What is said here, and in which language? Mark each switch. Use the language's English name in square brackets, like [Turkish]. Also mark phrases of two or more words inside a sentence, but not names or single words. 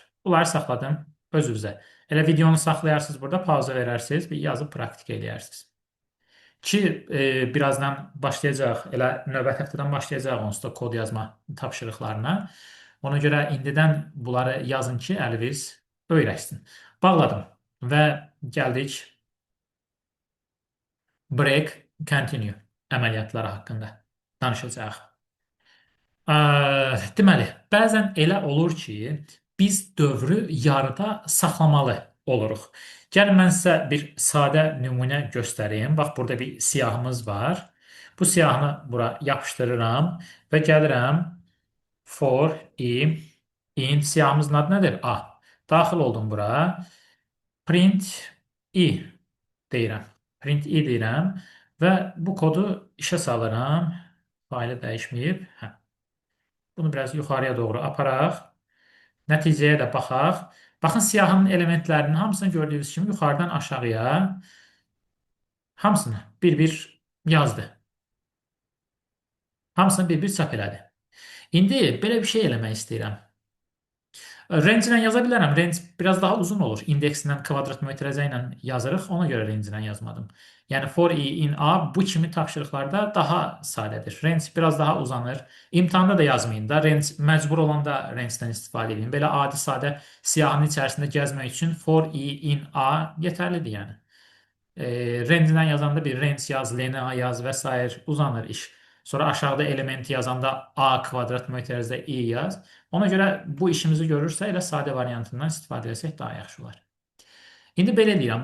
[Azerbaijani] Bunları saxladım özünüzə. Elə videonu saxlayarsınız burada, pauza verərsiniz və yazıb praktik eləyərsiniz. Ki, birazdan başlayacaq, elə növbəti həftədən başlayacaq onsuz da kod yazma tapşırıqlarına. Ona görə indidən bunları yazın ki, əliniz öyrəşsin. Bağladım və gəldik [English] break, continue [Azerbaijani] əməliyyatları haqqında danışacaq. Deməli, bəzən elə olur ki, biz dövrü yarıda saxlamalı oluruq. Gəlin mən sizə bir sadə nümunə göstərim. Bax, burada bir siyahımız var. Bu siyahını bura yapışdırıram və gəlirəm [English] for i int [Azerbaijani] siyahımızın adı nədir? A. Daxil oldum bura. [English] Print i [Azerbaijani] deyirəm. [English] Print i [Azerbaijani] deyirəm və bu kodu işə salıram. Faylı dəyişməyib. Hə. Bunu biraz yuxarıya doğru aparaq. Nəticəyə də baxaq. Baxın, siyahının elementlərinin hamısını gördüyünüz kimi yuxarıdan aşağıya hamısını bir-bir yazdı. Hamısını bir-bir çap elədi. İndi belə bir şey eləmək istəyirəm. Range ilə yaza bilərəm. Range biraz daha uzun olur. İndeksindən kvadrat mötərizə ilə yazırıq. Ona görə range ilə yazmadım. Yəni [English] for i in a [Azerbaijani] bu kimi tapşırıqlarda daha sadədir. Range biraz daha uzanır. İmtahanda da yazmayın da. Range məcbur olanda range-dən istifadə edin. Belə adi sadə siyahının içərisində gəzmək üçün [English] for i in a [Azerbaijani] yetərlidir yəni. Range-dən yazanda bir range yaz, lna yaz və s. uzanır iş. Sonra aşağıda elementi yazanda a kvadrat mötərizədə i yaz. Ona görə bu işimizi görürsə elə sadə variantından istifadə etsək daha yaxşı olar. İndi belə deyirəm.